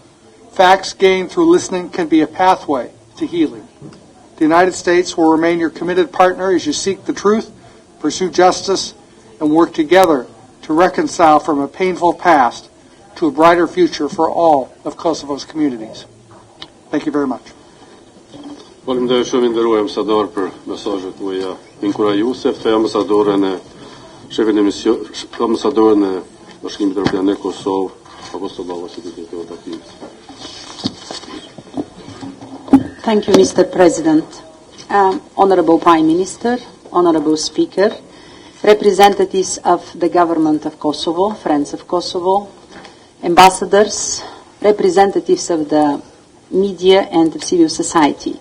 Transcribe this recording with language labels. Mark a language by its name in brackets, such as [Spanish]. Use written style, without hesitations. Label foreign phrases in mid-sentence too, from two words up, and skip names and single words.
[English] Facts gained through listening can be a pathway to healing. The United States will remain your committed partner as you seek the truth, pursue justice, and work together to reconcile from a painful past to a brighter future for all of Kosovo's communities. Thank you very much. [Albanian] Faleminderit shumë nderuar ambasador për mesazhet tuaja inkurajuese. Ftoj ambasadorën e shefin e misionit, ambasadorën e Bashkimit Evropian në Kosovë, apostolava si të Takimit. [English] Thank you, Mr. President. Honorable Prime Minister, Honorable Speaker, representatives of the government of Kosovo, friends of Kosovo, ambassadors, representatives of the media and of civil society.